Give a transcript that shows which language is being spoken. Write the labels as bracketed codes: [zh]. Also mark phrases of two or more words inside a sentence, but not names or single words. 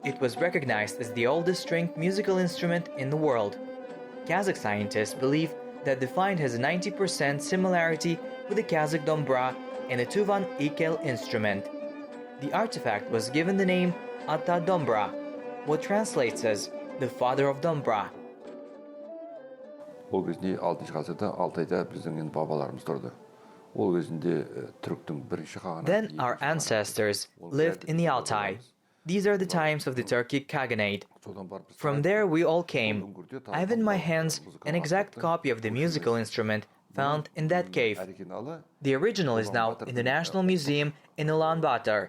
[en] It was recognized as the oldest stringed musical instrument in the world. Kazakh scientists believe that the find has a 90% similarity with the Kazakh Dombra and the Tuvan Ikel instrument. The artifact was given the name Ata Dombra, what translates as the father of Dombra. [kk] Ол кезде 6 ғасырда Алтайда біздің енді бабаларымыз тұрды. Ол кезінде түріктің бірінші қағанаты. [en] Then our ancestors lived in the Altai. These are the times of the Turkic Khaganate. From there we all came. I have in my hands an exact copy of the musical instrument found in that cave. The original is now in the National Museum in Ulaanbaatar.